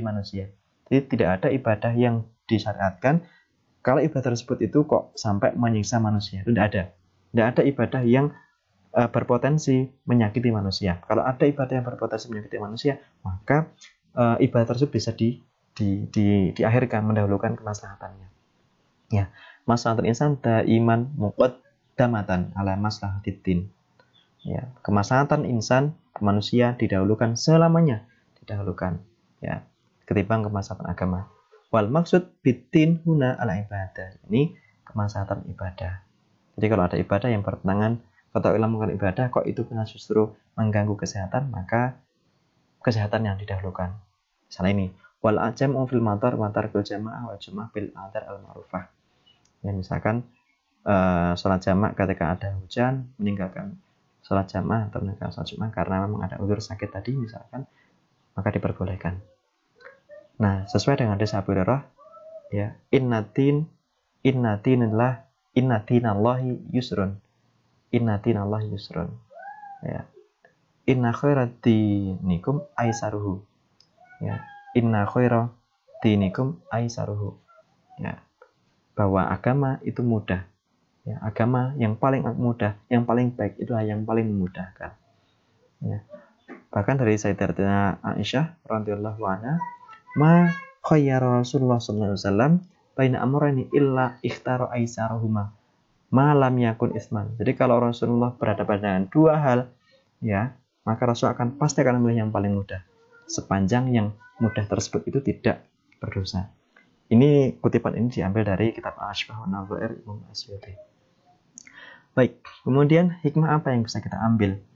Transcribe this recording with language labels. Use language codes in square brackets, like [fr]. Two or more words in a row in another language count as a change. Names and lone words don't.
[id] Jadi tidak ada ibadah yang disyariatkan kalau ibadah tersebut itu kok sampai menyiksa manusia, itu tidak ada ibadah yang berpotensi menyakiti manusia. Kalau ada ibadah yang berpotensi menyakiti manusia, maka ibadah tersebut bisa diakhirkan, mendahulukan kemaslahatannya. Ya, [ar] مصلحة الإنسان دائما مقدمة على مصلحة الدين. [id] Ya, kemaslahatan insan manusia didahulukan selamanya, didahulukan ya ketimbang kemaslahatan agama. [ar] والمقصود بالدين هنا على عبادة. [id] Ini kemaslahatan ibadah. Jadi kalau ada ibadah yang bertentangan atau melakukan ibadah kok itu benar justru mengganggu kesehatan, maka kesehatan yang didahulukan. Misalnya ini, [ar] والجمع في المطر وترك الجماعة والجمعة بالأعذار المعروفة. [id] Ya, misalkan sholat jamaah ketika ada hujan, meninggalkan sholat jamaah atau meninggalkan sholat jamaah karena memang ada udzur sakit tadi misalkan, maka diperbolehkan. Nah, sesuai dengan hadis Abu Hurairah, ya, [ar] إن دين الله يسر. إن دين الله يسر. Ya. إن خير دينكم أيسره. [id] Ya. [ar] إن خير دينكم أيسره. [id] Ya. Bahwa agama itu mudah. Ya, agama yang paling mudah, yang paling baik itulah yang paling memudahkan. Ya. Bahkan dari [ar] سيدتنا عائشة رضي الله عنها، ما خير رسول الله صلى الله عليه وسلم بين أمرين إلا اختار أيسرهما. ما لم يكن إثما. [id] Jadi kalau Rasulullah berhadapan dengan dua hal, ya, maka Rasul pasti akan memilih yang paling mudah, sepanjang yang mudah tersebut itu tidak berdosa. Ini kutipan ini diambil dari kitab Al-Ashbah wa Nadhair Imam Asy'ari. Baik, kemudian hikmah apa yang bisa kita ambil?